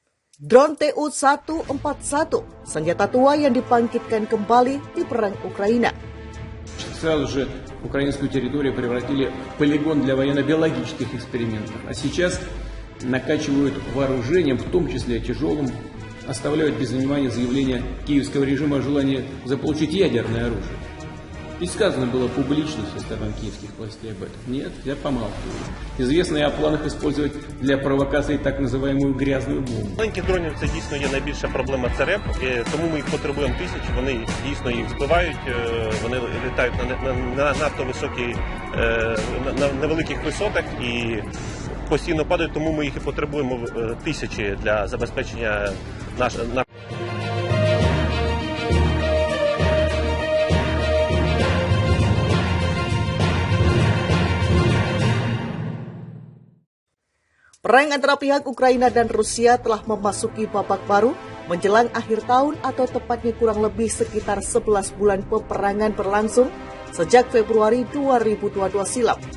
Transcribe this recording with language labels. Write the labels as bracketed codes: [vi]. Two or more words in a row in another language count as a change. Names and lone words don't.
[id] Drone Tu-141, senjata tua yang dibangkitkan kembali di perang Ukraina. [ru] Сразу же украинскую территорию превратили в полигон для военно-биологических экспериментов. А сейчас накачивают вооружением, в том числе тяжелым, оставляют без внимания заявление киевского режима о желании заполучить ядерное оружие. И сказано было публично со стороны киевских властей об этом. Нет, я помалкиваю. Известно и о планах использовать для провокации так называемую грязную бомбу. [uk] Маленьких дронів це дійсно є найбільша проблема ЦРЕП, тому ми їх потребуємо тисячі, вони дійсно їх збивають, вони літають на надто високій, на невеликих висотах і постійно падають, тому ми їх і потребуємо тисячі для забезпечення нашого. [id] Perang antara pihak Ukraina dan Rusia telah memasuki babak baru menjelang akhir tahun atau tepatnya kurang lebih sekitar 11 bulan peperangan berlangsung sejak Februari 2022 silam.